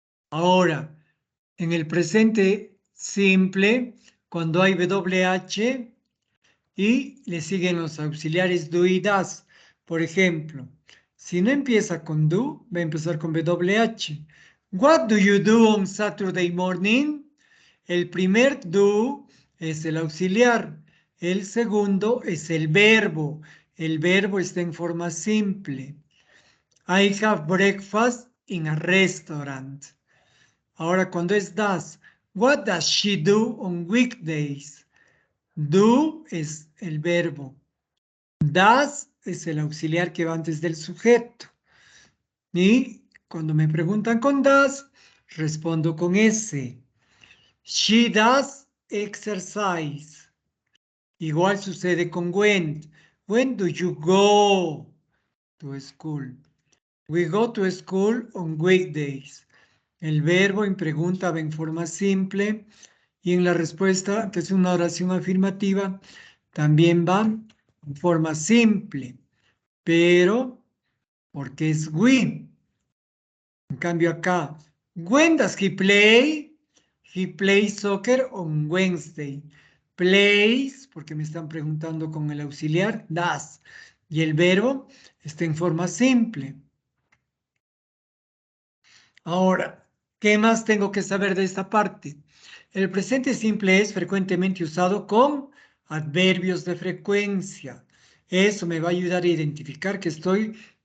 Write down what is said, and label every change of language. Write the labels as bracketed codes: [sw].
[es] Ahora, en el presente simple, cuando hay WH y le siguen los auxiliares do y das. Por ejemplo, si no empieza con do, va a empezar con WH. [en] What do you do on Saturday morning? [es] El primer do es el auxiliar. El segundo es el verbo. El verbo está en forma simple. [en] I have breakfast in a restaurant. [es] Ahora, cuando es [en] does, what does she do on weekdays? [es] Do es el verbo. Does es el auxiliar que va antes del sujeto. Y cuando me preguntan con does, respondo con S. [en] She does exercise. [es] Igual sucede con when. [en] When do you go to school? We go to school on weekdays. [es] El verbo en pregunta va en forma simple y en la respuesta, que es una oración afirmativa, también va en forma simple, pero porque es we. En cambio acá, [en] when does he play? He plays soccer on Wednesday. [es] Plays, porque me están preguntando con el auxiliar, does. Y el verbo está en forma simple. Ahora, ¿qué más tengo que saber de esta parte? El presente simple es frecuentemente usado con adverbios de frecuencia. Eso me va a ayudar a identificar que estoy